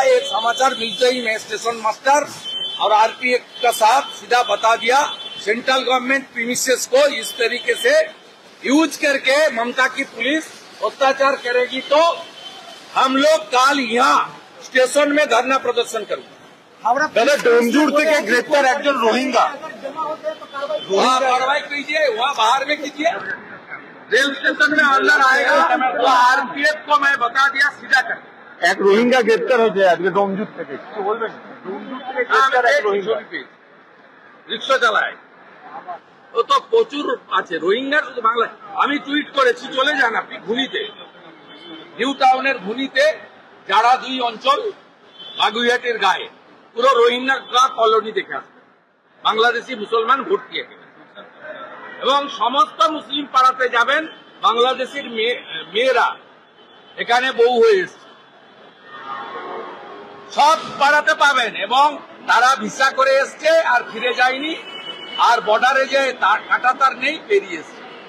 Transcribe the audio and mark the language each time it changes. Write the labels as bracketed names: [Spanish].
[Hindi] ये समाचार मिलते ही मैं स्टेशन मास्टर और आरपीएफ का साथ सीधा बता दिया, सेंट्रल गवर्नमेंट प्रीमिसेस को इस तरीके से यूज करके ममता की पुलिस अत्याचार करेगी तो हम लोग कल यहाँ स्टेशन में धरना प्रदर्शन करेंगे। [Bangla] দাদা ডোমজুর থেকে গ্রেপ্তার একজন রোহিঙ্গা, [Hindi] वहाँ कार्रवाई कीजिए, वहाँ बाहर में कीजिए, रेल स्टेशन में अंदर आएगा तो आरपीएफ को मैं बता दिया सीधा कर। [Bangla] এক রোহিঙ্গা গ্রেপ্তার হয়েছে আজকে ডোমজুর থেকে, কিছু বলবেন? ডোমজুর থেকে গ্রেপ্তার এক রোহিঙ্গা, রিক্সা চালায়, ও তো প্রচুর আছে রোহিঙ্গার, শুধু বাংলা। আমি টুইট করেছি, চলে যান আপনি ঘুনিতে, নিউ টাউনের ঘুনিতে যারা 2 অঞ্চল বাগুইহাটের গায়ে পুরো রোহিঙ্গা কলোনি দেখে আসবে, বাংলাদেশি মুসলমান ভোট দিয়ে এবং সমস্ত মুসলিম পাড়াতে যাবেন, বাংলাদেশের মেয়েরা এখানে বউ হয়ে এসছে, সব পাড়াতে পাবেন, এবং তারা ভিসা করে এসছে আর ফিরে যায়নি, আর বর্ডারে যে কাঁটাতার নেই, পেরিয়ে এসছে।